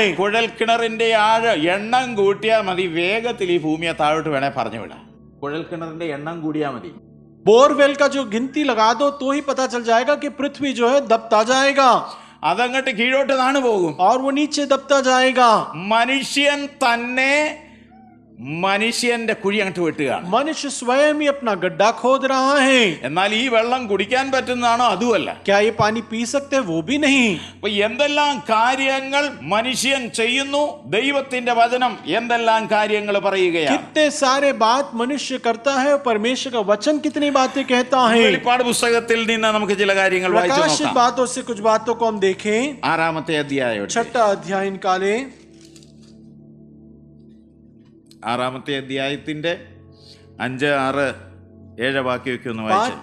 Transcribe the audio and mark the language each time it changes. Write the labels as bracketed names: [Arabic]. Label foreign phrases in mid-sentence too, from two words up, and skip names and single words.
[Malayalam] കുഴൽക്കിണറിന്റെ എണ്ണം കൂട്ടിയാൽ മതി, വേഗത്തിൽ ഈ ഭൂമിയെ താഴോട്ട് വേണേ പറഞ്ഞു വിടാം. കുഴൽക്കിണറിന്റെ എണ്ണം കൂടിയാൽ മതി. [Hindi] बोरवेल का जो गिनती लगा दो तो ही पता चल जाएगा कि पृथ्वी जो है दबता जाएगा. [Malayalam] അതങ്ങോട്ട് കീഴോട്ട് താണു പോകും. [Hindi] और वो नीचे दबता जाएगा. [Malayalam] മനുഷ്യൻ തന്നെ മനുഷ്യന്റെ കുഴി അങ്ങോട്ട് വെട്ടുകയാണ്. [Hindi] मनुष्य स्वयं ही अपना गड्ढा खोद रहा है. [Malayalam] എന്നാൽ ഈ വെള്ളം കുടിക്കാൻ പറ്റുന്നതാണോ? അതുമല്ല. [Hindi] क्या ये पानी पी सकते हैं? वो भी नहीं. [Malayalam] അപ്പൊ എന്തെല്ലാം കാര്യങ്ങൾ മനുഷ്യൻ ചെയ്യുന്നു, ദൈവത്തിന്റെ വചനം എന്തെല്ലാം കാര്യങ്ങൾ പറയുകയാണ്. [Hindi] कितने सारे बात मनुष्य करता है, परमेश्वर का वचन कितनी बातें कहता है. [Malayalam] വെളിപ്പാട് പുസ്തകത്തിൽ നിന്ന് നമുക്ക് ചില കാര്യങ്ങൾ വായിച്ചു [Hindi] प्रकाशित [Malayalam] നോക്കാം. [Hindi] बातों से कुछ बातों को हम देखें. [Malayalam] 6-ാമത്തെ അധ്യായം [Hindi] 6वां अध्याय निकाले. [Malayalam] 6-ാമത്തെ അധ്യായത്തിന്റെ 5, 6, 7 വാക്യമൊക്കെ ഒന്ന് [Hindi] 5, [Malayalam] വായിച്ചു.